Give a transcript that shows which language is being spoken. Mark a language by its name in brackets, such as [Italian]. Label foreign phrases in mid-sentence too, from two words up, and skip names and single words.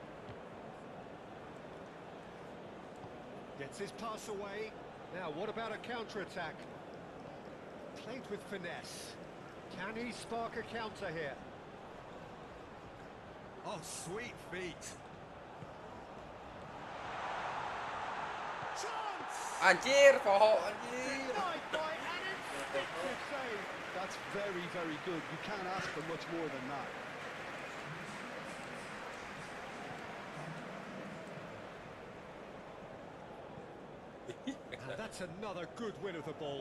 [English] Gets his pass away. Now, what about a counter-attack? Played with finesse. Can he spark a counter here? Oh, sweet feet. Chance! [Sundanese] Anjir, poho anjir. [English] Denied by an instinctive save. That's very, very good. You can't ask for much more than that. And that's another good win of the ball.